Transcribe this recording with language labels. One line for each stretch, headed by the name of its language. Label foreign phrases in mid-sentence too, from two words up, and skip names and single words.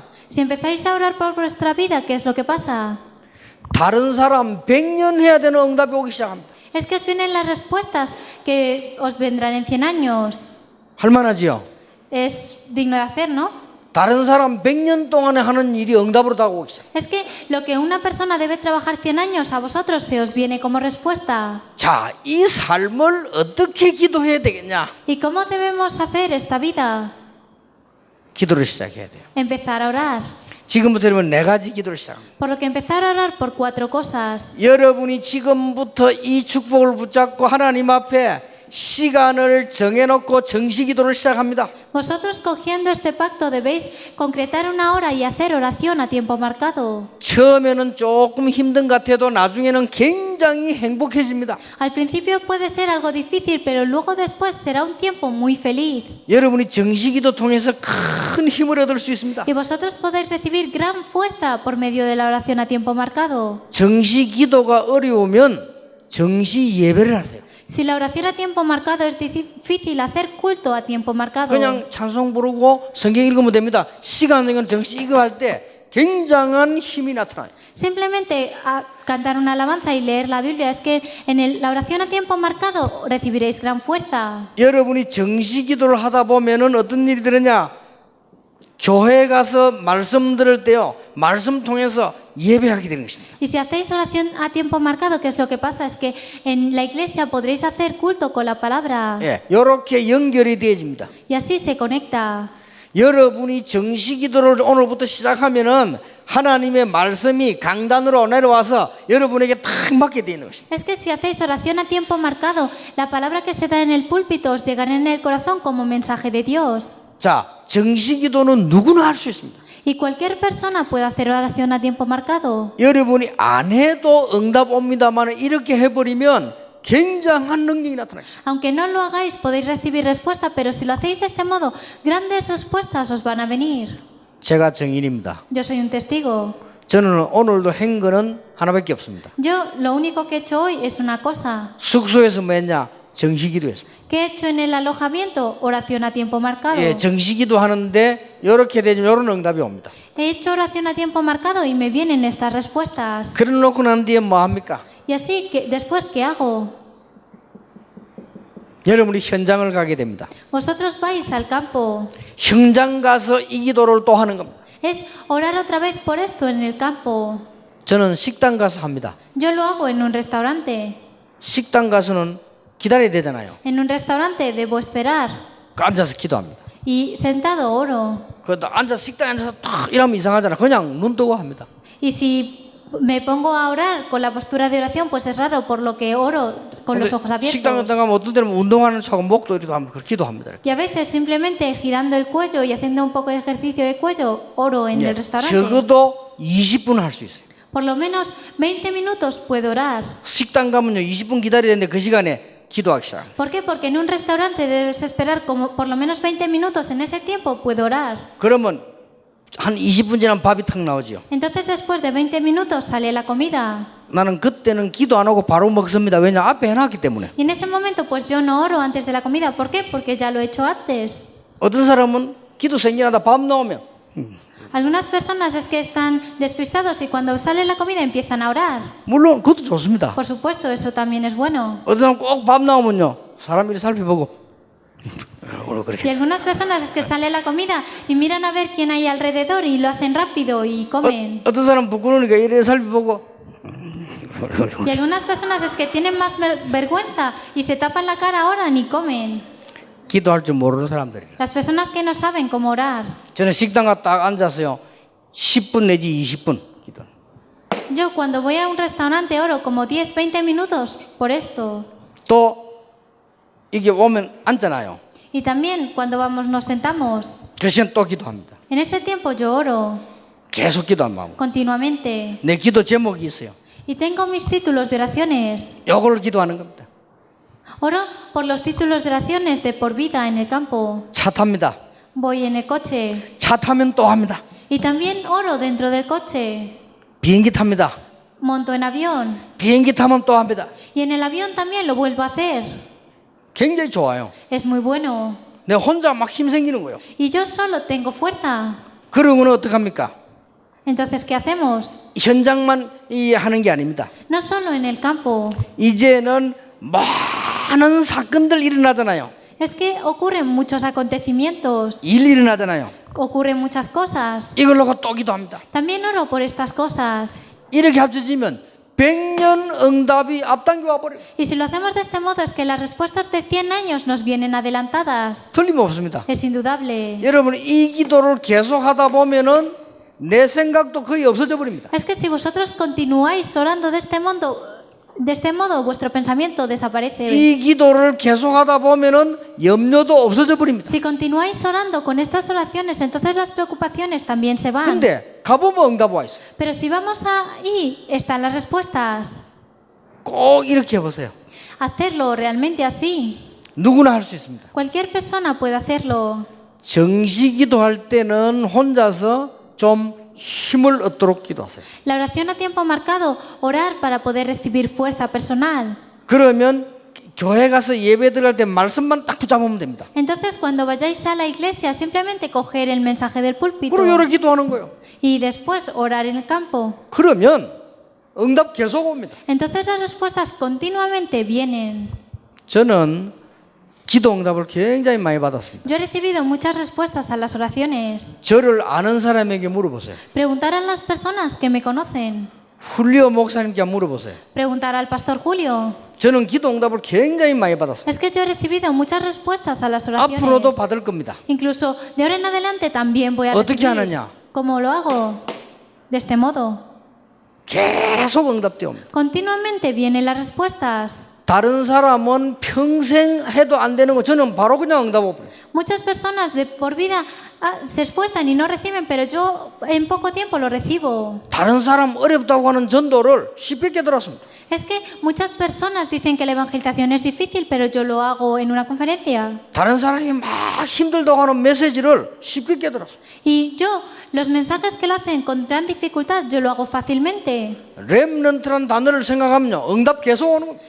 Spanish: Si empezáis a orar por vuestra vida, ¿qué es lo que pasa?
Korean: 다른 사람 100년 해야 되는 응답이 오기 시작합니다.
Spanish: Es que os vienen las respuestas que os vendrán en 100 años.
Korean: 할만하지요?
Spanish: Es digno de hacer, ¿no?
Korean: 다른 사람 100년 동안에 하는 일이 응답으로 다가오기 시작.
Spanish: Es que lo que una persona debe trabajar 100 años, a vosotros se os viene como respuesta.
Korean: 자, 이 삶을 어떻게 기도해야 되겠냐?
Spanish: ¿Y cómo debemos hacer esta vida?
Korean: 기도를 시작해야 돼요.
Spanish: Empezar a orar.
Korean: 지금부터 여러분 네 가지 기도를 시작합니다.
Spanish: Por lo que empezar a orar por 4 cosas.
Korean: 여러분이 지금부터 이 축복을 붙잡고 하나님 앞에 시간을 정해놓고 정시 기도를 시작합니다.
Spanish: Vosotros cogiendo este pacto debéis concretar una hora y hacer oración a tiempo marcado.
Korean: 처음에는 조금 힘든 것 같아도 나중에는 굉장히 행복해집니다.
Spanish: Al principio puede ser algo difícil, pero luego después será un tiempo muy feliz.
Korean: 여러분이 정시 기도 통해서 큰 힘을 얻을 수 있습니다.
Spanish: Y vosotros podéis recibir gran fuerza por medio de la oración a tiempo marcado.
Korean: 정시 기도가 어려우면 정시 예배를 하세요.
Spanish: Si la oración a tiempo marcado es difícil, hacer culto a tiempo marcado.
Korean: 그냥 찬송 부르고 성경 읽으면 됩니다. 시간 되면 정시 이거 할 때 굉장한 힘이 나타나요.
Spanish: Simplemente cantar una alabanza y leer la Biblia, es que en la oración a tiempo marcado recibiréis gran fuerza.
Korean: 여러분이 정시 기도를 하다 보면은 어떤 일이 되느냐? 교회에 가서 말씀 들을 때요, 말씀 통해서 예배하게 되는 것입니다.
Spanish: Y si hacéis oración a tiempo marcado, ¿qué es lo que pasa? Es que en la iglesia podréis hacer culto con la palabra.
Korean: 예, 이렇게 연결이 되어집니다.
Spanish: Y así se conecta.
Korean: 여러분이 정시 기도를 오늘부터 시작하면은 하나님의 말씀이 강단으로 내려와서 여러분에게 딱 맞게 되는 것입니다.
Spanish: Es que si hacéis oración a tiempo marcado, la palabra que se da en el púlpito os llegará en el corazón como mensaje de Dios.
Korean: 자, 정시 기도는 누구나 할 수 있습니다.
Spanish: Y cualquier persona puede hacer oración a tiempo marcado.
Korean: 여러분이 안 해도 응답 옵니다만 이렇게 해버리면 굉장한 능력이 나타나겠습니다.
Spanish: Aunque no lo hagáis, podéis recibir respuesta, pero si lo hacéis de este modo, grandes respuestas os van a venir.
Korean: 제가 증인입니다.
Spanish: Yo soy un testigo.
Korean: 저는 오늘도 한 거는 하나밖에 없습니다.
Spanish: Yo lo único que he hecho hoy es una cosa.
Korean: 숙소에서 뭐 했냐? 정시 기도했습니다.
Spanish: ¿Qué he hecho en el alojamiento? Oración a tiempo marcado.
Korean: 예, 정시 기도하는데 이렇게 되면 이런 응답이 옵니다.
Spanish: He hecho oración a tiempo marcado y me vienen estas respuestas.
Korean: 그래 놓고 난 뒤에 뭐 합니까?
Spanish: Y así, después, ¿qué hago?
Korean: 여러분이 현장을 가게 됩니다.
Spanish: Vosotros vais al campo.
Korean: 현장 가서 이 기도를 또 하는 겁니다.
Spanish: Es orar otra vez por esto en el campo.
Korean: 저는 식당 가서 합니다.
Spanish: Yo lo hago en un restaurante.
Korean: 식당 가서는 기다려야 되잖아요.
Spanish: En un restaurante debo esperar.
Korean: 앉아서 기도합니다.
Spanish: Y sentado oro.
Korean: 그것도 앉아서 식당에 앉아서 딱 이러면 이상하잖아. 그냥 눈 뜨고 합니다.
Spanish: Y si me pongo a orar con la postura de oración, pues es raro, por lo que oro con los ojos
Korean: 식당
Spanish: abiertos.
Korean: 가면 어떤 때는 운동하는 척하고 목도 이렇게 하면 기도합니다.
Spanish: Y a veces simplemente girando el cuello y haciendo un poco de ejercicio de cuello, oro en el restaurante.
Korean: 적어도 20분 할 수 있어요.
Spanish: Por lo menos 20 minutos puedo orar.
Korean: 식당 가면요 20분 기다려야 되는데 그 시간에 기도하기 시작합니다.
Spanish: ¿Por qué? Porque en un restaurante debes esperar como por lo menos 20 minutos. En ese tiempo puedo orar.
Korean: 그러면 한 20분 지나면 밥이 탁 나오지요.
Spanish: Entonces después de 20 minutos sale la comida.
Korean: 나는 그때는 기도 안 하고 바로 먹습니다. 왜냐 앞에 해놨기 때문에.
Spanish: Y en ese momento pues yo no oro antes de la comida. ¿Por qué? Porque ya lo he hecho antes.
Korean: 어떤 사람은 기도 생겨나다 밥 나오면
Spanish: Algunas personas es que están despistados y cuando sale la comida empiezan a orar.
Korean: 물론 그것도 좋습니다.
Spanish: Por supuesto, eso también es bueno.
Korean: 어떤 사람 꼭 밥 나오면요 사람 이리 살펴보고
Spanish: Y
Korean: 그렇게
Spanish: algunas personas es que sale la comida y miran a ver quién hay alrededor y lo hacen rápido y comen.
Korean: 어떤 사람 부끄러우니까 이리 살펴보고
Spanish: Y algunas personas es que tienen más vergüenza y se tapan la cara, oran y comen.
Korean: 기도할 줄 모르는 사람들이.
Spanish: Las personas que no saben cómo orar.
Korean: 저는 식당 가서 딱 앉아서요 10분 내지 20분 기도.
Spanish: Yo cuando voy a un restaurante oro como 10, 20 minutos por esto.
Korean: 또 이게 오면 앉잖아요.
Spanish: Y también cuando vamos nos sentamos.
Korean: 그 시간 또 기도합니다.
Spanish: En ese tiempo yo oro
Korean: 계속 기도한 마음.
Spanish: continuamente.
Korean: 내 기도 제목이 있어요.
Spanish: Y tengo mis títulos de oraciones.
Korean: 이걸 기도하는 겁니다.
Spanish: Oro por los títulos de oraciones de por vida en el campo.
Korean: 차 탑니다.
Spanish: Voy en el coche.
Korean: 차 타면 또 합니다.
Spanish: Y también oro dentro del coche.
Korean: 비행기 탑니다.
Spanish: Monto en avión.
Korean: 비행기 타면 또 합니다.
Spanish: Y en el avión también lo vuelvo a hacer.
Korean: 굉장히 좋아요.
Spanish: Es muy bueno.
Korean: 내가 혼자 막 힘 생기는 거예요.
Spanish: Y yo solo tengo fuerza.
Korean: 그러면 어떡합니까?
Spanish: Entonces, ¿qué hacemos?
Korean: 현장만 하는 게 아닙니다.
Spanish: No solo en el campo.
Korean: 이제는 많은 사건들 일어나잖아요.
Spanish: Es que ocurren muchos acontecimientos.
Korean: 일 일어나잖아요.
Spanish: Ocurren muchas cosas.
Korean: 이걸 놓고 또 기도합니다.
Spanish: También oro por estas cosas.
Korean: 이렇게 합쳐지면 100년 응답이 앞당겨 와버려요.
Spanish: Y si lo hacemos de este modo es que las respuestas de 100 años nos vienen adelantadas.
Korean: 틀림없습니다.
Spanish: Es indudable.
Korean: 여러분 이 기도를 계속 하다 보면은 내 생각도 거의 없어져 버립니다.
Spanish: Es que si vosotros continuáis orando de este modo, vuestro pensamiento desaparece.
Korean: 이 기도를 계속 하다 보면은 염려도 없어져 버립니다.
Spanish: Si continuáis orando con estas oraciones, entonces las preocupaciones también se van.
Korean: 근데 가보면 응답 와 있어요.
Spanish: Pero si vamos ahí, están las respuestas.
Korean: 꼭 이렇게 해보세요.
Spanish: Hacerlo realmente así.
Korean: 누구나 할 수 있습니다.
Spanish: Cualquier persona puede hacerlo.
Korean: 정시 기도할 때는 혼자서 좀 힘을 얻도록 기도하세요.
Spanish: La oración a tiempo marcado, orar para poder recibir fuerza personal.
Korean: 그러면 교회 가서 예배 들어갈 때 말씀만 딱 붙잡으면 됩니다.
Spanish: Entonces, cuando vayáis a la iglesia, simplemente coger el mensaje del púlpito
Korean: 그리고 여러 기도하는 거예요.
Spanish: y después orar en el campo.
Korean: 그러면 응답 계속 옵니다.
Spanish: Entonces las respuestas continuamente vienen.
Korean: 저는 기도 응답을 굉장히 많이 받았습니다.
Spanish: Yo he recibido muchas respuestas a las oraciones.
Korean: 저를 아는 사람에게 물어보세요.
Spanish: Preguntar a las personas que me conocen.
Korean: 훌리오 목사님께 물어보세요.
Spanish: Preguntar al pastor Julio.
Korean: 저는 기도 응답을 굉장히 많이 받았습니다.
Spanish: Es que yo he recibido muchas respuestas a las oraciones.
Korean: 앞으로도 받을 겁니다.
Spanish: Incluso de ahora en adelante también voy a
Korean: 어떻게
Spanish: recibir.
Korean: 하느냐?
Spanish: ¿Cómo lo hago? De este modo.
Korean: 계속 응답되어 옵니다.
Spanish: Continuamente vienen las respuestas.
Korean: 다른 사람은 평생 해도 안 되는 거 저는 바로 그냥 응답 오버려요.
Spanish: Muchas personas de por vida se esfuerzan y no reciben, pero yo en poco tiempo lo recibo.
Korean: 다른 사람 어렵다고 하는 전도를 쉽게 깨달았습니다.
Spanish: Es que muchas personas dicen que la evangelización es difícil, pero yo lo hago en una conferencia.
Korean: 다른 사람이 막 힘들다고 하는 메시지를 쉽게 깨달았습니다.
Spanish: Y yo, los mensajes que lo hacen con gran dificultad, yo lo hago fácilmente.
Korean: 렘넌트란 단어를 생각하면요 응답 계속 오는 겁니다.